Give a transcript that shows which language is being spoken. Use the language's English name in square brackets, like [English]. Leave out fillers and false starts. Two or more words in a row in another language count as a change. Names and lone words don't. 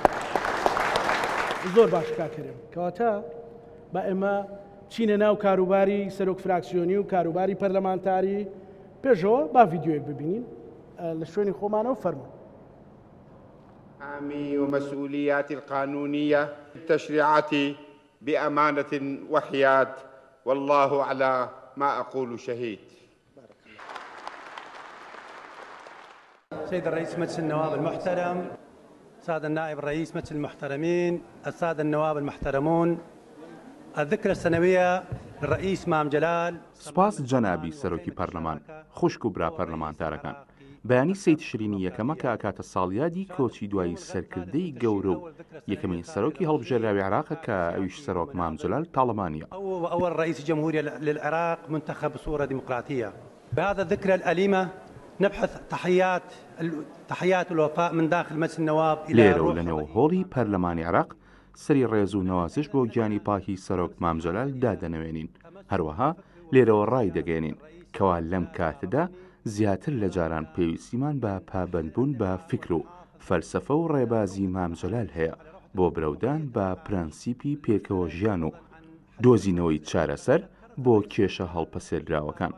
[Central Kurdish] زۆر باش کاکەرێم کەواتە بە ئێمە چینە ناو کاروباری سەرۆک فراکسیۆنی و کاروباری پەرلەمانتاری پێشەوە با ڤیددیۆیەک ببینین لە شوێنی خۆمانەوە فەرموو [Arabic] أعمي ومسؤولياتي القانونية التشريعات بأمانة وحياد والله على ما أقول شهيد. سيد الرئيس مجلس النواب المحترم، سادة النائب الرئيس مجلس المحترمين، السادة النواب المحترمون، الذكرى السنوية للرئيس مام جلال. [Central Kurdish] سپاس جەنابی سەرۆکی پەرلەمان، خوشک و برا پەرلەمانتارەکان. بەیانی سەی تشرینی یەکەمە کە ئاکاتە ساڵیادی کۆچی دوایی سەرکردەی گەورە و یەکەمین سەرۆکی هەڵبژێراوی عێراقە کە ئەویش سەرۆک مام جەلال تاڵەمانیە. [Arabic] أول رئيس جمهورية للعراق منتخب بصورة ديمقراطية. بهذا الذكرى الأليمة نبحث تحيات الوفاء من داخل مجلس النواب إلى [Central Kurdish] لێرە و لەنێو هۆڵی پەرلەمانی عێراق سەری ڕێز و نەوازش بۆ گیانی پاکی سەرۆک مام جەلال دادەنەوێنین. هەروەها لێرەوە ڕای دەگەێنین کەوا لەم کاتەدا زیاتر لە جاران پێویستیمان بە پابەندبوون بە فکر و فەلسەفە و ڕێبازی مام جەلال هەیە بۆ برەودان بە پرەنسیپی پێکەوە ژیان و دۆزینەوەی چارەسەر بۆ کێشە هەڵپەسێردراوەکان.